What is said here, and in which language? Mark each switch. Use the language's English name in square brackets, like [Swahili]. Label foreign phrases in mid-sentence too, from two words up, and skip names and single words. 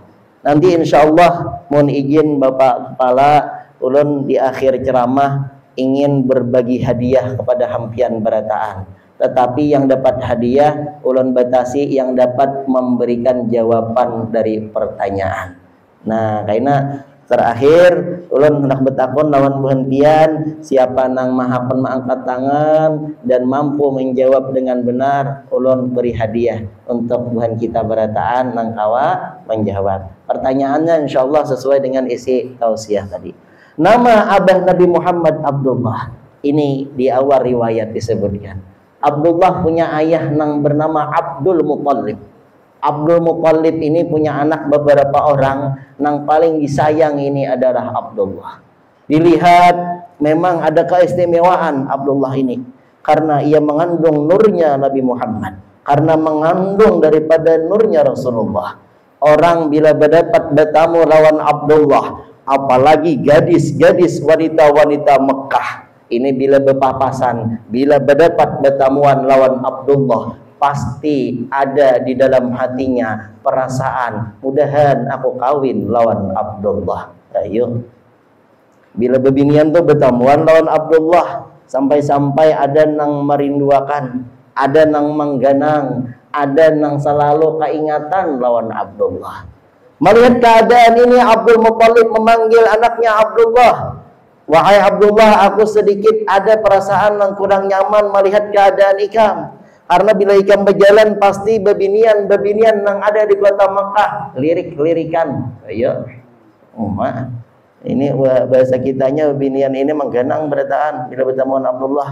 [Indonesian] Nanti [Arabic] إن شاء الله [Indonesian] mohon izin Bapak Kepala, ulun di akhir ceramah ingin berbagi hadiah kepada [Banjar] hampian berataan. [Indonesian] Tetapi yang dapat hadiah ulun batasi yang dapat memberikan jawaban dari pertanyaan. Nah, karena terakhir ulun hendak [Banjar] bertakun lawan buhantian, [Indonesian] siapa [Banjar] nang mahapan [Indonesian] mengangkat tangan dan mampu menjawab dengan benar, ulun beri hadiah untuk [Banjar] buhan kita berataan nang kawa [Indonesian] menjawab. Pertanyaannya insyaallah sesuai dengan isi tausiah tadi. Nama abah Nabi Muhammad Abdullah. Ini di awal riwayat disebutkan. Abdullah punya ayah nang bernama Abdul Muttalib. Abdul Muttalib ini punya anak beberapa orang, nang paling disayang ini adalah Abdullah. Dilihat memang ada keistimewaan Abdullah ini karena ia mengandung nurnya Nabi Muhammad, karena mengandung daripada nurnya Rasulullah. Orang bila [Banjar] berdapat bertamu lawan [Indonesian] Abdullah, apalagi gadis-gadis wanita-wanita Mekah, ini bila berpapasan, bila [Banjar] berdapat bertamuan lawan [Indonesian] Abdullah, pasti ada di dalam hatinya perasaan, mudahan aku kawin lawan Abdullah. [Banjar] Ayo, bila bebinian tuh bertamuan lawan Abdullah, sampai-sampai ada nang merinduakan, ada nang mengganang, ada nang selalu keingatan lawan Abdullah. [Indonesian] Melihat keadaan ini, Abdul Muttalib memanggil anaknya Abdullah. Wahai Abdullah, aku sedikit ada perasaan yang kurang nyaman melihat keadaan ikam. Karena bila ikam berjalan pasti bebinian yang ada di kota Mekah lirik-lirikan. [Banjar] Ayo, ini bahasa kitanya bebinian ini mengganang berataan bila bertemu Abdullah.